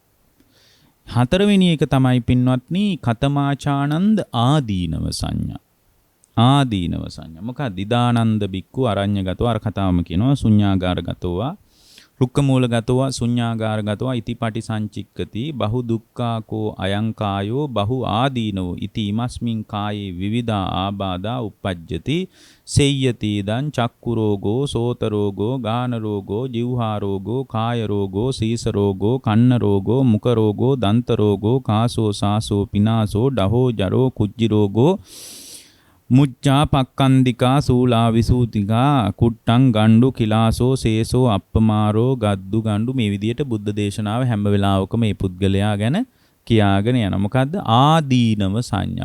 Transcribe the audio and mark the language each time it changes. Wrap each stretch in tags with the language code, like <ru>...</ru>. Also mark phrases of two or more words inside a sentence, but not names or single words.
<si>හතරවෙනි එක තමයි පින්වත්නි</si> <pi>කතමාචානන්ද ආදීනව සංඥා.</pi> <si>ආදීනව සංඥා. මොකක්ද?</si> <pi>දිදානන්ද බික්කු අරඤ්‍යගතෝ</pi> <si>අර කතාවම කියනවා</si> <pi>ශුඤ්ඤාගාරගතෝවා රුක්කමූලගතෝවා ශුඤ්ඤාගාරගතෝවා ඉතිපටි සංචික්කති බහු දුක්ඛාකෝ අයං කායෝ බහු ආදීනෝ ඉති ඉමස්මින් කායේ විවිධා ආබාධා uppajjati සෙය්‍යති දං චක්කු රෝගෝ සෝත රෝගෝ ගාන රෝගෝ જીවහා රෝගෝ කාය රෝගෝ සීස රෝගෝ කන්න රෝගෝ මුඛ රෝගෝ දන්ත රෝගෝ කාසෝ සාසෝ පිනාසෝ ඩහෝ ජරෝ කුජ්ජි රෝගෝ මුච්චා පක්කන්දිකා සූලා විසූතිකා කුට්ටං ගණ්ඩු කිලාසෝ සේසෝ අප්පමාරෝ ගද්දු ගණ්ඩු</pi> <si>මේ විදියට බුද්ධ දේශනාව හැම වෙලාවකම මේ පුද්ගලයා ගැන කියාගෙන යන මොකද්ද ආදීනව සංඥා.</si>